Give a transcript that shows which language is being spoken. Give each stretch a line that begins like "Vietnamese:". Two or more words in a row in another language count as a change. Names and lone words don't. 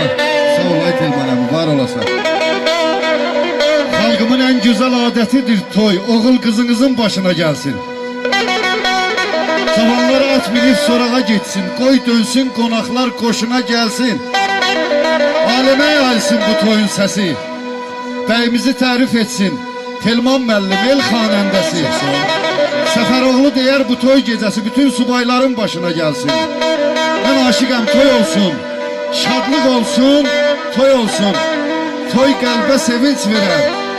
Turkish: Sağ ol Aytel bana var olasın. Halkımın en güzel adetidir toy. Oğul kızınızın başına gelsin. Zamanları at binip sorağa gitsin. Koy dönsün konaklar koşuna gelsin. Aleme yayılsın bu toyun sesi.
Azerbaijani: Bəyimizi tərif etsin Telman müəllim el xanəndəsi. Səfəroğlu deyər bu toy gecəsi bütün subayların başına gəlsin. Mən aşıqəm, toy olsun, şadlıq olsun, toy olsun. Toy qəlbə sevinç verər.